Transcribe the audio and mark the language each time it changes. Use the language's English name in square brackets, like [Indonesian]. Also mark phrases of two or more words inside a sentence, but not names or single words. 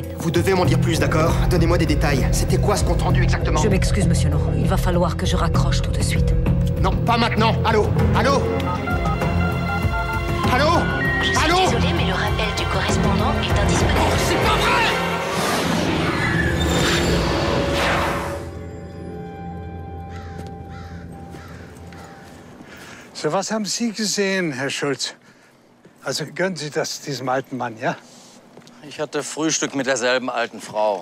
[French] Vous devez m'en dire plus, d'accord? Donnez-moi des détails. C'était quoi ce compte-rendu exactement? Je m'excuse, monsieur No. Il va falloir que je raccroche tout de suite. Non, pas maintenant. Allô? Allô? Allô? Je suis Allô? désolée, mais le rappel du correspondant est indisponible. C'est pas vrai! [German] So, was haben Sie gesehen, Herr Schulz? Also gönnen Sie das diesem alten Mann, ja? Ich hatte Frühstück mit derselben alten Frau.